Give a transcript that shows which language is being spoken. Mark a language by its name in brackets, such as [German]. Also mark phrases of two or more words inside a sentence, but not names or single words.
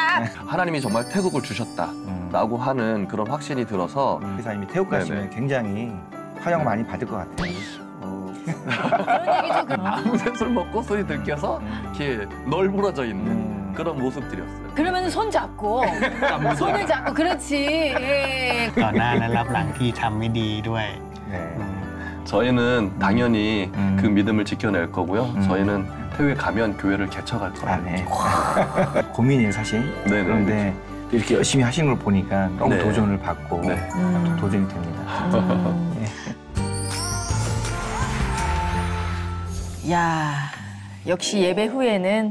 [Korean] 하나님이 정말 태국을 주셨다라고 하는 그런 확신이 들어서 기사님이 태국 가시면 굉장히 환영 많이 받을 것 같아요. 그런 얘기죠. 아무 술 먹고 술이 들켜서 이렇게 널브러져 있는 그런 모습들이었어요. 그러면 손 잡고 손을 잡고 그렇지. 예. [Thai] ต่อหน้าและรับหลังที่ทำไม่ดีด้วย [Korean] 저희는 당연히 그 믿음을 지켜낼 거고요. 저희는 태국에 가면 교회를 개척할 거예요. 아, 네. 고민이에요, 사실. 네네, 그런데 이렇게 열심히 하시는 걸 보니까 너무 네. 도전을 받고 네. 도전이 됩니다. 야, 역시 예배 후에는